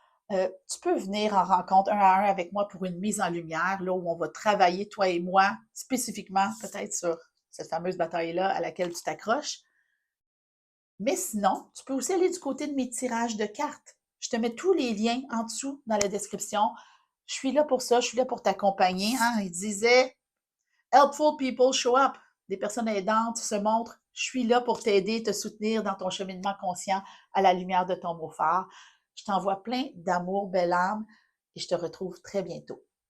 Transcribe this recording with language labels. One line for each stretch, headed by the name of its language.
French: Tu peux venir en rencontre un à un avec moi pour une mise en lumière, là où on va travailler, toi et moi, spécifiquement peut-être sur cette fameuse bataille-là à laquelle tu t'accroches. Mais sinon, tu peux aussi aller du côté de mes tirages de cartes. Je te mets tous les liens en dessous dans la description. Je suis là pour ça, je suis là pour t'accompagner. Hein? Il disait
English: Helpful people show up.
French: Des personnes aidantes se montrent. Je suis là pour t'aider, te soutenir dans ton cheminement conscient à la lumière de ton mot phare. Je t'envoie plein d'amour, belle âme, et je te retrouve très bientôt.